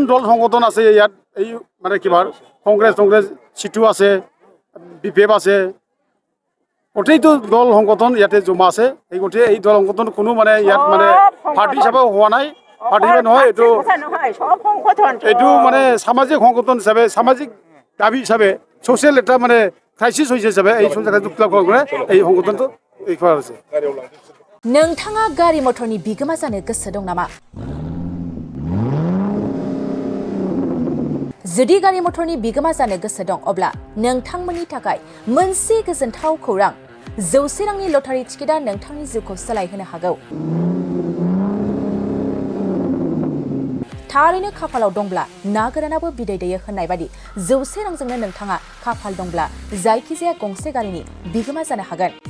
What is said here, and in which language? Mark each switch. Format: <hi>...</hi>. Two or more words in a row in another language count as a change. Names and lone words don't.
<as>দল সংগঠন আছে ইয়াত এই মানে কিবা কংগ্ৰেছ চিটু আছে BPF আছে গোটেইটো দল সংগঠন ইয়াতে জমা আছে এই গোটেই এই দল সংগঠন কোনো মানে ইয়াত মানে পাৰ্টি হিচাপে হোৱা নাই পাৰ্টি হিচাপে নহয় এইটো মানে সামাজিক সংগঠন হিচাপে সামাজিক দাবী হিচাপে ছ'চিয়েল এটা মানে ক্ৰাইচিছ হৈছে হিচাপে এই এই সংগঠনটো এই কৰা হৈছে</as> <brx>नोंथाङा गारि मटरनि बिगोमा जानो गोसो दं नामा जुदि गारि मटरनि बिगोमा जानो गोसो दं अब्ला नोंथांमोननि थाखाय मोनसे गोजोनथाव खौरां 100 रांनि लटारि टिकेटआ नोंथांनि जिउखौ सोलायहोनो हागौ थारैनो खाफालाव दंब्ला ना गोरानाबो बिदै दैयो होननाय बादि 100 रांजोंनो नोंथाङा खाफाल दंब्ला जायखिजाया गंसे गारिनि बिगोमा जानो हागोन</brx>